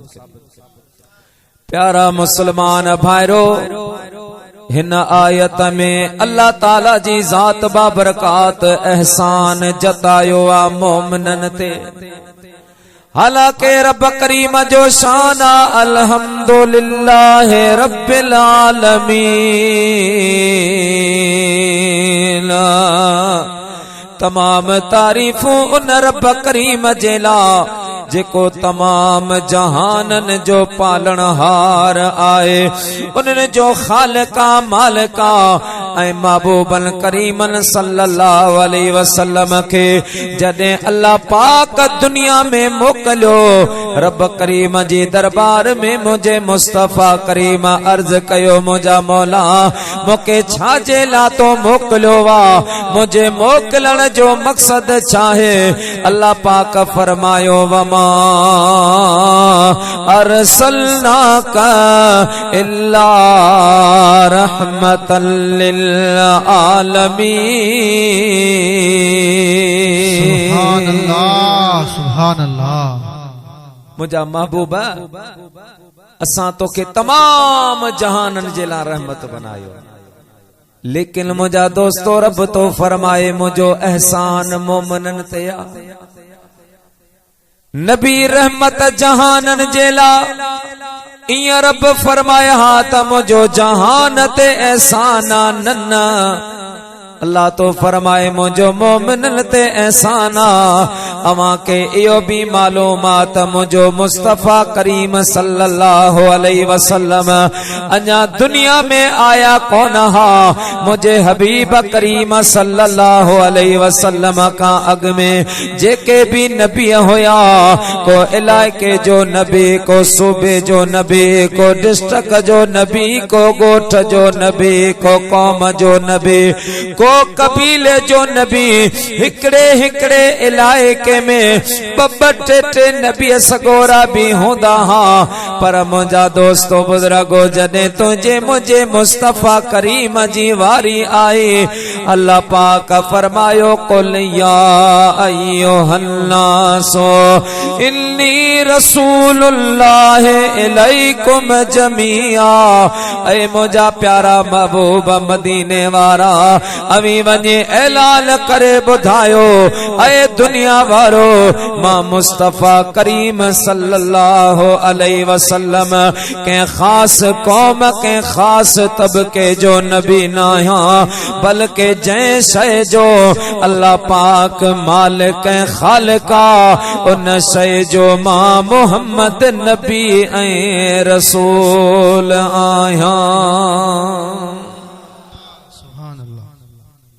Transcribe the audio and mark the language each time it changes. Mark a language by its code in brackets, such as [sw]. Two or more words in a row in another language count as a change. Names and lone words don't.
[sd] प्यारा मुसलमान भाईरो, हिन आयत में [ar] الله تعالى [sd] जी जात बाबरकात एहसान जतायो आ मोमिनन ते। हालांकि रब करीम जो शान [ar] الحمد لله رب العالمين, [sd] तमाम तारीफूं उन रब करीम जे ला जेको तमाम जहानन जो पालनहार आए, उन्हनि जो खालिका मालिका ऐं महबूबन करीमन [ar] صلى الله عليه وسلم [sd] के जॾहिं अल्लाह पाक दुनिया में मोकिलियो, रब करीम जी दरबार में मुझे मुस्तफा करीम अर्ज कयो, मुझा मौला मूंखे छाजे ला तो मोकिलियो वा, मुझे मोकिलण जो मकसद छाहे? अल्लाह पाक फरमायो, [ar] وما أرسلناك إلا رحمة للعالمين. سبحان الله سبحان الله. [sd] मुझा महबूबा असां तोखे तमाम जहानन जे ला रहमत बनायो, लेकिन मुझा दोस्तो रब तो फरमाए मुझो एहसान मोमिनन ते आ। नबी रहमत जहानन जेला इया रब फरमाया हा त मुझो जहान ते एहसाना नन्ना। अल्लाह तो फरमाए मुझो मोमिनन ते एहसाना। अवां के इहो भी मालूमात मुझो मुस्तफा करीम [ar] صلى الله عليه وسلم [sd] अञा दुनिया में आया कौन हा। मुझे हबीब करीम [ar] صلى الله عليه وسلم [sd] का अग में जेके भी नबी होया, को इलाके जो नबी, को सूबे जो नबी, को डिस्ट्रिक्ट जो नबी, को गोठ जो नबी, को कौम जो नबी, को कबीले जो नबी, हिकड़े हिकड़े इलाके में टे नबी सगोरा भी होंदा हा। पर मुझा दोस्तो बुजुर्गो, जॾहिं तुझे मुझे मुस्तफा करीम जी वारी आई, अल्लाह पाक फरमायो, [ar] قل يا أيها الناس إني رسول الله إليكم جميعا. [sd] ऐ मुझा प्यारा महबूब मदीने वारा, अवी वञे ऐलान करे ॿुधायो, ऐ दुनिया वारो, मां मुस्तफा करीम [ar] صلى الله عليه وسلم [sd] के खास कौम के खास तबके जो नबी ना आहियां, बल्कि जंहिं शइ जो अल्लाह पाक मालिक ऐं खालिका, उन शइ जो मां मोहम्मद नबी ऐं रसूल आहियां।